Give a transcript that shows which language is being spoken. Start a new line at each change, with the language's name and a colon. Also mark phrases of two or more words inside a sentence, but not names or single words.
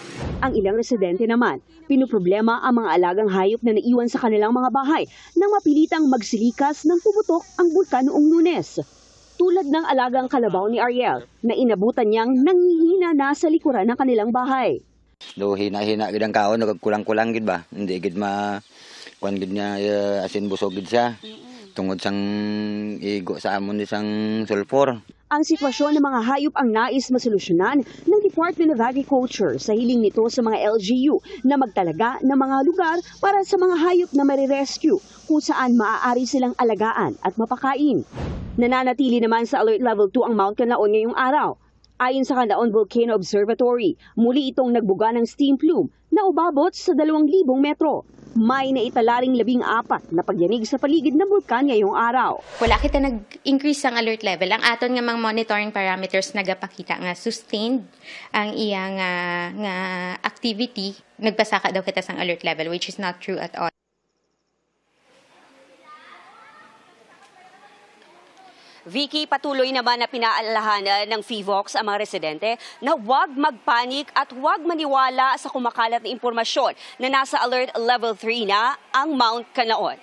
Filipino: Ang ilang residente naman, pinuproblema ang mga alagang hayop na naiwan sa kanilang mga bahay nang mapilitang magsilikas ng pumutok ang bulkan noong Lunes. Tulad ng alagang kalabaw ni Ariel na inabutan niyang nanghihina na sa likuran ng kanilang bahay.
Hiligaynon: Do hina-hina gid ang kaon, kulang-kulang gid ba? Hindi gid kuan gid niya asin busog gid siya. Tungod sang igo sa amon isang sulfur.
Filipino: Ang sitwasyon ng mga hayop ang nais masolusyonan ng Department of Agriculture sa hiling nito sa mga LGU na magtalaga ng mga lugar para sa mga hayop na marirescue kung saan maaari silang alagaan at mapakain. Nananatili naman sa Alert Level 2 ang Mount Canlaon ngayong araw. Ayon sa Canlaon Volcano Observatory, muli itong nagbuga ng
English: steam plume
Filipino: na umabot sa 2,000 metro. May naitalaring 14 na pagyanig sa paligid ng bulkan ngayong araw.
Hiligaynon: Wala kita nag-increase ang alert level. Ang aton nga mga
English: monitoring parameters
Hiligaynon: nagapakita nga sustained ang iyang nga activity. Nagpasaka daw kita sang alert level,
English: which is not true at all.
Filipino: Vicky, patuloy naman na pinaalahanan ng PHIVOLCS ang mga residente na huwag magpanik at huwag maniwala sa kumakalat na impormasyon na nasa Alert Level 3 na ang Mount Canlaon.